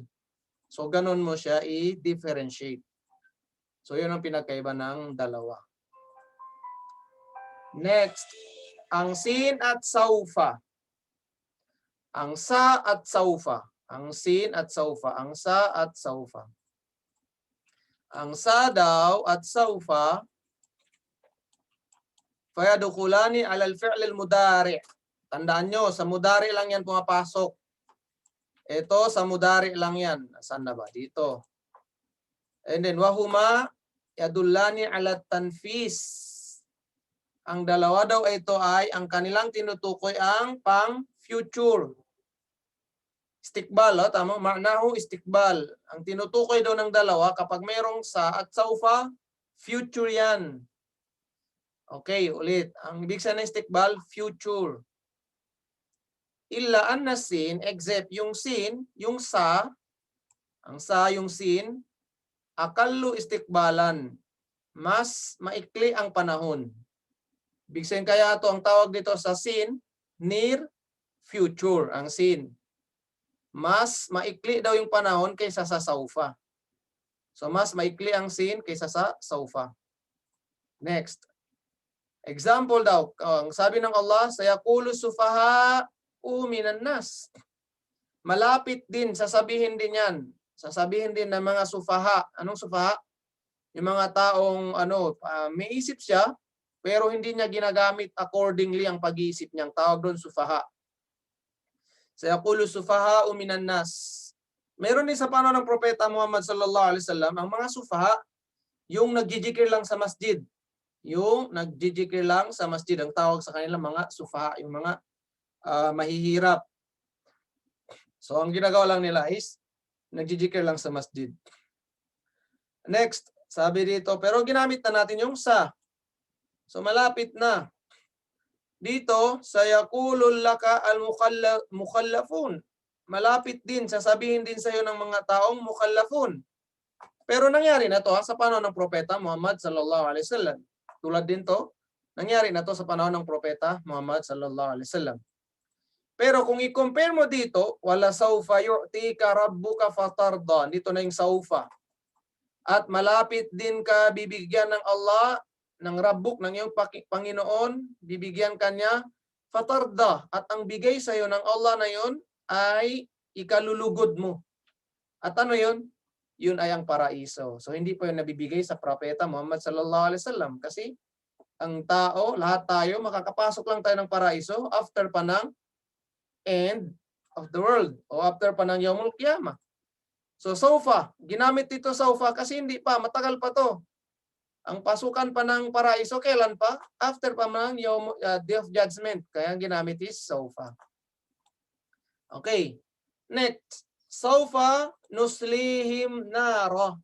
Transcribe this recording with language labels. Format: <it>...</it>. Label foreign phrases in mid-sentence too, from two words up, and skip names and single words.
<tl>So ganon mo siya i-differentiate. So yun ang pinagkaiba ng dalawa. Next, ang sin at saufa. Ang sa at saufa. Ang sin at saufa. Ang sa at saufa. Ang sa daw at saufa</tl> <ar>فيدخلان على الفعل المضارع.</ar> <tl>Tandaan nyo, sa mudari lang yan pumapasok. Ito, sa mudari lang yan. Saan na ba? Dito. And then,</tl> <ar>وهما يدلان على التنفيس.</ar> <tl>Ang dalawa daw ito ay, ang kanilang tinutukoy ang pang-future. Istikbal, tama?</tl> <ar>معناه استقبال.</ar> <tl>Ang tinutukoy daw ng dalawa, kapag mayroong sa at saufa, future yan. Okay, ulit. Ang ibig sabihin ng istikbal, future.</tl> <ar>إلا أن السين,</ar> <tl>except yung sin, yung sa, ang sa, yung sin,</tl> <ar>أقل استقبالا.</ar> <tl>Mas maikli ang panahon. Ibig sabihin kaya ito, ang tawag dito sa sin,</tl> <en>near future,</en> <tl>ang sin. Mas maikli daw yung panahon kaysa sa saufa. So mas maikli ang sin kaysa sa saufa. Next. Example daw, ang sabi ng Allah,</tl> <ar>سيقول السفهاء من الناس.</ar> <tl>Malapit din, sasabihin din yan. Sasabihin din ng mga sufaha. Anong sufaha? Yung mga taong may isip siya, pero hindi niya ginagamit accordingly ang pag-iisip niya. Ang tawag doon sufaha.</tl> <ar>سيقول السفهاء من الناس.</ar> <tl>Meron din sa panahon ng propeta Muhammad</tl> <ar>صلى الله عليه وسلم</ar> <tl>ang mga sufaha, yung nagjijikir lang sa masjid. Yung nagjijikir lang sa masjid, ang tawag sa kanila mga sufaha, yung mga mahihirap. So ang ginagawa lang nila is nagjijikir lang sa masjid. Next, sabi dito, pero ginamit na natin yung sa. So malapit na. Dito,</tl> <ar>سيقول لك المخلفون.</ar> <tl>Malapit din, sasabihin din sa iyo ng mga taong mukhallafun. Pero nangyari na to sa panahon ng propeta Muhammad</tl> <ar>صلى الله عليه وسلم.</ar> <tl>Tulad din to, nangyari na to sa panahon ng propeta Muhammad</tl> <ar>صلى الله عليه وسلم.</ar> <tl>Pero kung i-compare mo dito,</tl> <ar>ولسوف يعطيك ربك فترضى.</ar> <tl>Dito na yung saufa. At malapit din ka bibigyan ng Allah, ng Rabbuk, ng iyong Panginoon, bibigyan kanya fatarda. At ang bigay sa iyo ng Allah na yon ay ikalulugod mo. At ano yon? Yun ay ang paraiso. So hindi po yun nabibigay sa propeta Muhammad</tl> <ar>صلى الله عليه وسلم.</ar> <tl>Kasi ang tao, lahat tayo, makakapasok lang tayo ng paraiso after pa ng</tl> <en>end of the world</en> <tl>o after pa ng</tl> <ar>يوم القيامة.</ar> <tl>So saufa, ginamit dito saufa kasi hindi pa, matagal pa to. Ang pasukan pa ng paraiso, kailan pa? After pa ng</tl> <en>Day of Judgment.</en> <tl>Kaya ang ginamit is saufa.</tl> <ar>Okay. Next. سوف نصليهم نارا.</ar>